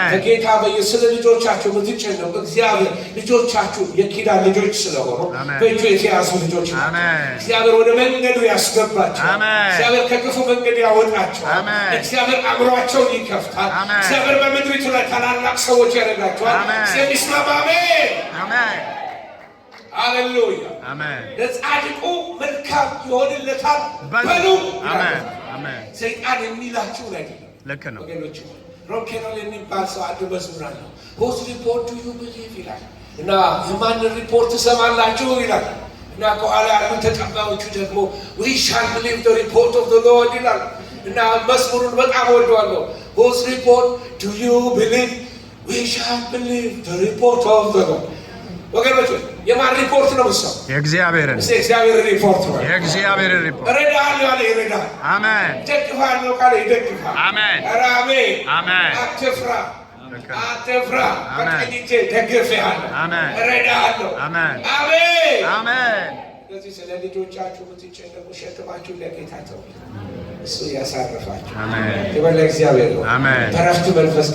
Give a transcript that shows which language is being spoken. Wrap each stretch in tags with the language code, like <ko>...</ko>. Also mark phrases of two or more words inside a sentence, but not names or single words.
<am>በጌታ ስለ ልጆቻችሁ የምትጨነቁ እግዚአብሔር ልጆቻችሁ የኪዳን ልጆች ስለሆኑ በእጁ የተያዙ ልጆች ናቸው። እግዚአብሔር ወደ መንገዱ ያስገባቸዋል። እግዚአብሔር ከክፉ መንገድ ያወጣቸዋል። እግዚአብሔር አእምሯቸውን ይከፍታል። እግዚአብሔር በምድሪቱ ላይ ታላላቅ ሰዎች ያደርጋቸዋል። ስለሚስማማ አሜን አሜን። ሃሌሉያ አሜን። ለጻድቁ መልካም ይሆንለታል በሉ። አሜን አሜን። ሰይጣን የሚላችሁ አይደለም። ልክ ነው ወገኖች። ሮኬኖል የሚባል ሰው አንድ መዝሙር አለው።</am> <en>whose report do you believe</en> <am>ይላል እና የማንን ሪፖርት ትሰማላችሁ ይላል እና ከኋላ ያሉ ተቀባዮቹ ደግሞ</am> <en>we shall believe the report of the Lord</en> <am>ይላል እና መዝሙሩን በጣም ወደዋለሁ።</am> <en>whose report do you believe? we shall believe the report of the Lord።</en> <am>ወገኖች የማን ሪፖርት ነው እሱ? የእግዚአብሔር ሪፖርት ነው። የእግዚአብሔር ሪፖርት እረዳለሁ ያለ ይረዳል። አሜን። ደግፋለሁ ካለ ይደግፋል። አሜን። ኧረ አሜን አሜን። አትፍራ አትፍራ፣ በቀኝ እጄ ደግፌሃለሁ፣ እረዳሃለሁ። አሜን አሜን አሜን። ስለዚህ ስለ ልጆቻችሁ የምትጨነቁ ሸክማችሁን ለጌታ ተው፣ እሱ ያሳርፋችሁ። ክብር ለእግዚአብሔር ነው። በረፍት መንፈስ</am>